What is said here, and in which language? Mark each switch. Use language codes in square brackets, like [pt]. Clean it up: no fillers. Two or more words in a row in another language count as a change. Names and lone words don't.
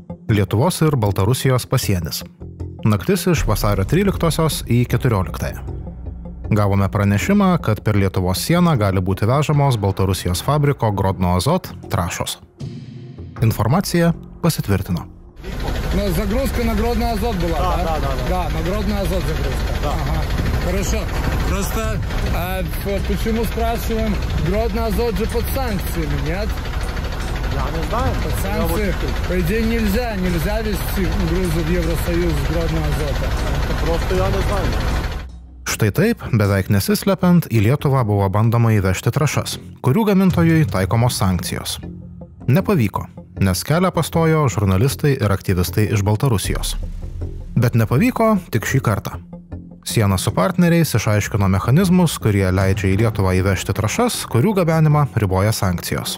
[lt] Lietuvos ir Baltarusijos pasienis. Naktis iš vasario 13 į 14. Gavome pranešimą, kad per Lietuvos sieną gali būti vežamos Baltarusijos fabriko Grodno Azot trąšos. Informacija pasitvirtino. [ru] Но загрузка на Гродно Азот была, да? Да, на Гродно Азот загрузка. Да. Ага. Хорошо. Просто почему спрашиваем, Гродно Азот же под санкциями, нет? Я не знаю. Под санкции, по идее, нельзя везти грузы в Евросоюз с Гродно Азота. Это просто я не знаю. [lt] Štai taip, beveik nesislepiant, į Lietuvą buvo bandoma įvežti trąšas, kurių gamintojui taikomos sankcijos. Nepavyko, nes kelią pastojo žurnalistai ir aktyvistai iš Baltarusijos. Bet nepavyko tik šį kartą. Siena su partneriais išaiškino mechanizmus, kurie leidžia į Lietuvą įvežti trąšas, kurių gabenimą riboja sankcijos.